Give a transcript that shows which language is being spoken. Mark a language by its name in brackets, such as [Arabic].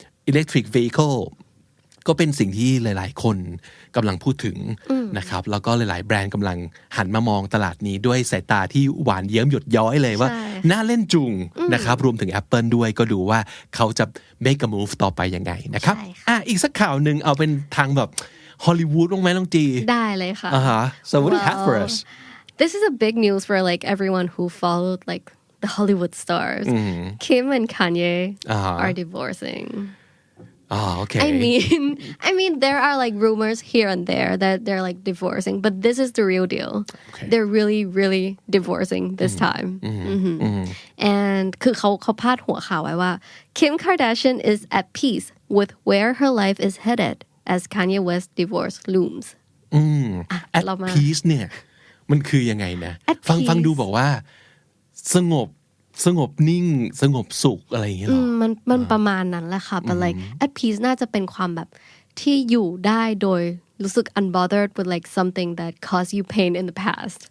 [Thai] electric vehicle ก็เป็นสิ่งที่หลายๆคนกำลังพูดถึงนะครับแล้วก็หลายๆแบรนด์กำลังหันมามองตลาดนี้ด้วยสายตาที่หวานเยิ้มหยดย้อยเลยว่าน่าเล่นจุงนะครับรวมถึง Apple ด้วยก็ดูว่าเขาจะ [English] make a move [Thai] ต่อไปยังไงนะครับอีกสักข่าวหนึ่งเอาเป็นทางแบบฮอลลีวูดลงไหมน้องจี ได้เลยค่ะ [English] So what do you have for us This is a big news for like everyone who followed like the Hollywood stars Kim and Kanye are divorcing okay. I mean, there are like rumors here and there that they're like divorcing, but this is the real deal. Okay. They're really, really divorcing this time. And [Thai] คือเขาพาดหัวข่าวไว้ว่า [English] Kim Kardashian is at peace with where her life is headed as Kanye West divorce looms. [Thai] At peace เนี่ยมันคือยังไงนะฟังดูบอกว่าสงบนิ่งสงบสุขอะไรอย่างเงี้ยหรอ มันประมาณนั้นแหละค่ะ [English] but like at peace [Thai] น่าจะเป็นความแบบที่อยู่ได้โดยรู้สึก [English] unbothered with like something that caused you pain in the past